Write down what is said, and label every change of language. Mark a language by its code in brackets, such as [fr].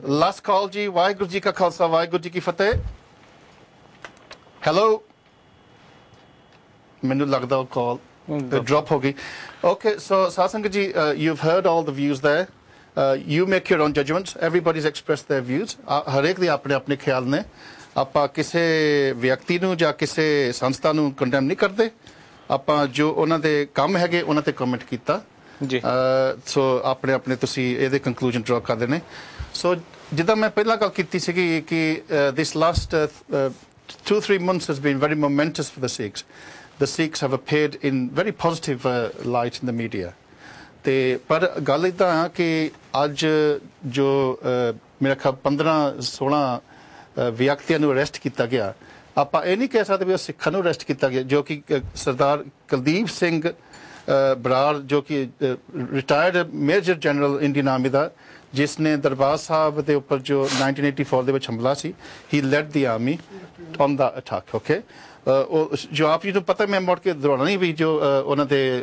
[en] Last call, Ji. Waheguru Ji Ka Khalsa. Waheguru Ji Ki Fateh. Hello. [pa] Mainu lagda call. Drop hogi. [en] Okay, so Satsang Ji, you've heard all the views there. You make your own judgments. Everybody's expressed their views. Harek di apne apne khayal ne. [pa] ਆਪਾਂ ਕਿਸੇ ਵਿਅਕਤੀ ਨੂੰ ਜਾਂ ਕਿਸੇ ਸੰਸਥਾ ਨੂੰ condemn ਨਹੀਂ ਕਰਦੇ ਆਪਾਂ ਜੋ ਉਹਨਾਂ ਦੇ ਕੰਮ ਹੈਗੇ ਉਹਨਾਂ ਤੇ ਕਮੈਂਟ ਕੀਤਾ ਜੀ ਸੋ ਆਪਣੇ ਆਪਣੇ ਤੁਸੀਂ ਇਹਦੇ ਕੰਕਲੂਜਨ ਡਰਾ ਕਰਦੇ ਨੇ ਸੋ ਜਿੱਦਾਂ ਮੈਂ ਪਹਿਲਾਂ ਗੱਲ ਕੀਤੀ ਸੀਗੀ ਕਿ [en] this last 2-3 months has been very momentous for the Sikhs. The Sikhs have appeared in very positive light in the media. [pa] ਤੇ ਪਰ ਗੱਲ ਇਦਾਂ ਆ ਕਿ ਅੱਜ ਜੋ ਮੇਰਾ ਖਿਆਲ 15-16 ਵਿਅਕਤੀਆਂ ਨੂੰ ਅਰੈਸਟ ਕੀਤਾ ਗਿਆ ਆਪਾਂ ਇਹ ਨਹੀਂ ਕਹਿ ਸਕਦੇ ਵੀ ਉਹ ਸਿੱਖਾਂ ਨੂੰ ਅਰੈਸਟ ਕੀਤਾ ਗਿਆ ਜੋ ਕਿ ਸਰਦਾਰ ਕੁਲਦੀਪ ਸਿੰਘ ਬਰਾੜ ਜੋ ਕਿ retired major general Indian army ਦਾ ਜਿਸ ਨੇ ਦਰਬਾਰ ਸਾਹਿਬ ਦੇ ਉੱਪਰ ਜੋ 1984 ਦੇ ਵਿੱਚ ਹਮਲਾ ਸੀ [en] he led the army on the attack [pa] okay ਜੋ ਆਪ ਜੀ ਨੂੰ ਪਤਾ ਮੈਂ ਮੁੜ ਕੇ ਦੁਹਰਾਉਣਾ ਨਹੀਂ ਵੀ ਜੋ ਉਹਨਾਂ ਦੇ